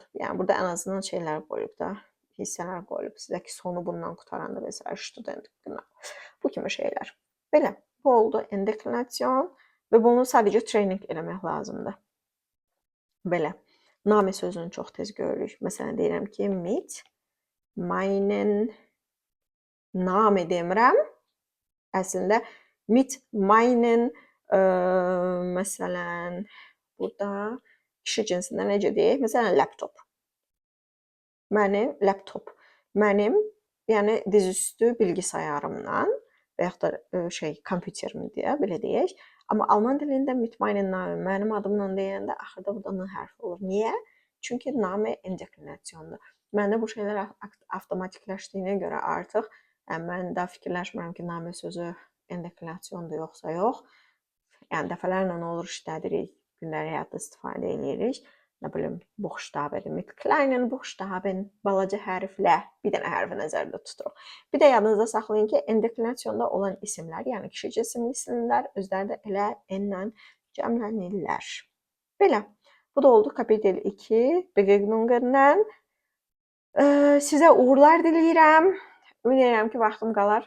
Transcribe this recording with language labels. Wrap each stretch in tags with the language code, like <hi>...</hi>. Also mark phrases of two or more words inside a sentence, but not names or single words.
<az>Yəni burada ən azından şeylər qoyulub da, hissələr qoyulub. Sizə ki, sonu bundan qutaranda və student. Bu kimi şeylər. Belə, bu oldu endeklinasyon və bunu sadəcə trening eləmək lazımdır. Belə, namə sözünü çox tez görürük. Məsələn, deyirəm ki,</az> <de>mit meinen Name</de> <az>demirəm. Əslində, mit meinen məsələn, burada kişi cinsində necə deyək? Məsələn, laptop. Mənim laptop. Mənim, yəni dizüstü bilgisayarımdan və yaxud da kompüterim deyə, belə deyək. Amma alman dilində</az> <de>mit meinen Name,</de> <az>mənim adımla deyəndə axırda burada n hərfi olur. Niyə? Çünki Name endeklinasiyondur. Məndə bu şeylər avtomatikləşdiyinə görə artıq mən daha fikirləşmirəm ki, namə sözü endeklinasiyondur yoxsa yox. Yəni dəfələrlə olur işlədirik, gündəlik həyatda istifadə edirik. Nə bilim, buchstabedir,</az> <de>mit kleinen buchstaben,</de> <az>balaca hərflə bir dənə hərfi nəzərdə tuturuq. Bir də yadınızda saxlayın ki, endeklinasiyonda olan isimlər, yəni kişi cisimli isimlər özləri də elə n-lə cəmlənirlər. Belə, bu da oldu kapitel 2 Begegnungen-dən. Sizə uğurlar diləyirəm. Ümid edirəm ki, vaxtım qalar.</az>